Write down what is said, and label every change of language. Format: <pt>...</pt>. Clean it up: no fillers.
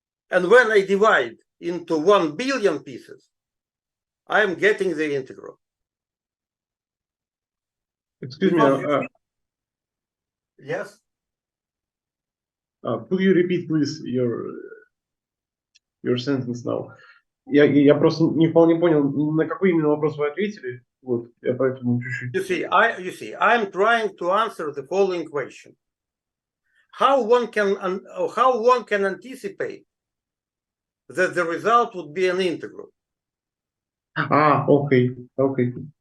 <en>And when I divide into 1 billion pieces, I am getting the integral. Excuse me, Yes? could you repeat, please, your sentence now?</en> <ru>Я просто не вполне понял, на какой именно вопрос вы ответили. Вот, я поэтому чуть-чуть...</ru> <en>You see, I'm trying to answer the following question. How one can anticipate that the result would be an integral? Okay.</en>